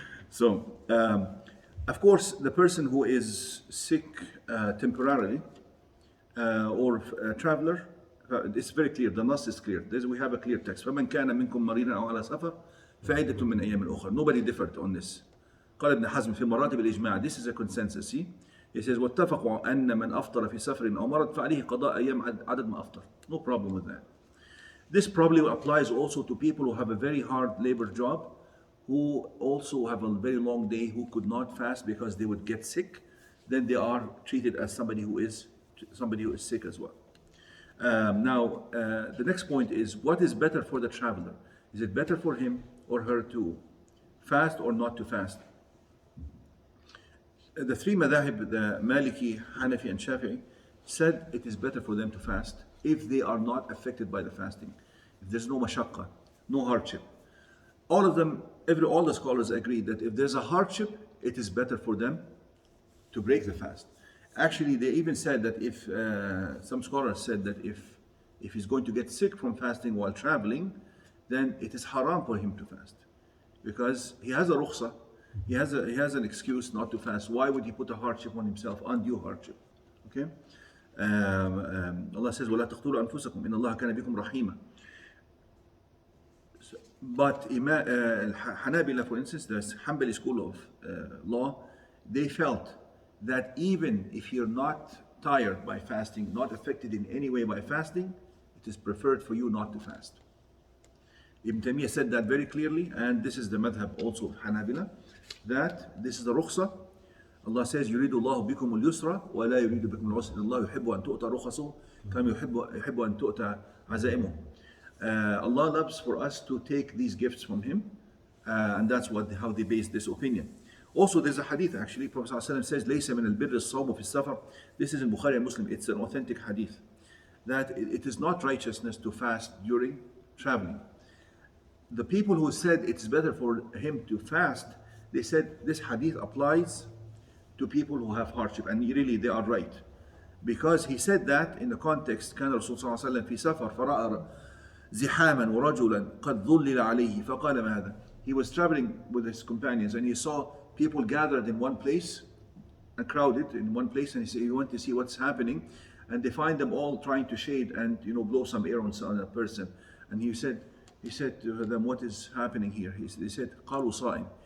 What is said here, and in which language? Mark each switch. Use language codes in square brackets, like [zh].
[en] So, of course, the person who is sick temporarily or a traveler, it's very clear, the Nas is clear. We have a clear text. [ar] فَمَنْ كَانَ مِنْكُمْ مَرِيضًا أَوْ عَلَى سَفَرٍ فَعِدَّةٌ مِنْ أَيَّامٍ أُخَرَ. [en] Nobody differed on this. [ar] قال ابن حزم في مراتب الإجماع. [en] This is a consensus. See? He says [ar] واتفقوا أن من أفطر في سفر أو مرض فعليه قضاء أيام عدد ما أفطر. [en] No problem with that. This probably applies also to people who have a very hard labor job, who also have a very long day, who could not fast because they would get sick. Then they are treated as somebody who is sick as well. Now, the next point is, what is better for the traveler? Is it better for him or her to fast or not to fast? The three madhahib, the Maliki, Hanafi, and Shafi'i, said it is better for them to fast if they are not affected by the fasting. If there's no mashaqqa, no hardship. All of them, all the scholars agree that if there's a hardship, it is better for them to break the fast. Actually, they even said that if, some scholars said that if he's going to get sick from fasting while traveling, then it is haram for him to fast. Because he has a rukhsa, he has an excuse not to fast. Why would he put a hardship on himself, undue hardship? Okay? Allah says, [ar] وَلَا تَقْتُلُوا أَنفُسَكُمْ إِنَّ اللَّهَ كَانَ بِكُمْ رَحِيمًا. [en] But Hanabila, for instance, the Hanbali school of law, they felt that even if you're not tired by fasting, not affected in any way by fasting, it is preferred for you not to fast. Ibn Taymiyyah said that very clearly, and this is the madhab also of Hanabila, that this is the rukhsa. Allah says, [ar] يُرِيدُ اللَّهُ بِكُمُ الْيُسْرَ وَلَا يُرِيدُ بِكُمُ الْعُسْرَ اللَّهُ يُحِبُّ أَن تُؤْتَى رُخَصُهُ كَمَا يُحِبُّ أَن تُؤْتَى عَزَائِمُهُ. [en] Allah loves for us to take these gifts from Him, and that's how they base this opinion. Also, there's a hadith actually, Prophet ﷺ says, [ar] لَيْسَ مِنَ الْبِرِّ الصَّوْمُ فِي السَّفَرِ. [en] This is in Bukhari and Muslim, it's an authentic hadith, that it is not righteousness to fast during traveling. The people who said it's better for him to fast, they said this hadith applies to people who have hardship, and really they are right. Because he said that in the context, [ar] كان الرسول صلى الله عليه وسلم في سفر فرأى زحاما ورجلا قد ظلل عليه فقال ما هذا. [en] He was traveling with his companions and he saw people gathered in one place and crowded in one place, and he went to see what's happening, and they find them all trying to shade and blow some air on a person. And he said to them, what is happening here? They said, [ar] قالوا صائم.